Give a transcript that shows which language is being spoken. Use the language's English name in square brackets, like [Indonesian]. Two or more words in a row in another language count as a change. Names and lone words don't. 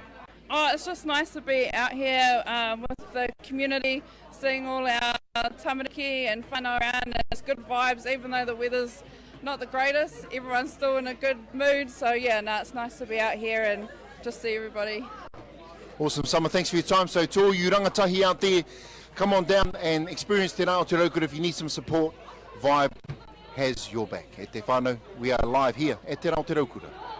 [English] Oh, it's just nice to be out here with the community, seeing all our tamariki and whānau around, and it's good vibes, even though the weather's not the greatest. Everyone's still in a good mood, so yeah, it's nice to be out here and just see everybody. Awesome, Summer, thanks for your time. So to all you rangatahi out there, come on down and experience Te Rā o Te Raukura. If you need some support, Vibe has your back. [Māori] E te whānau, [English] we are live here at Te Rā o Te Raukura.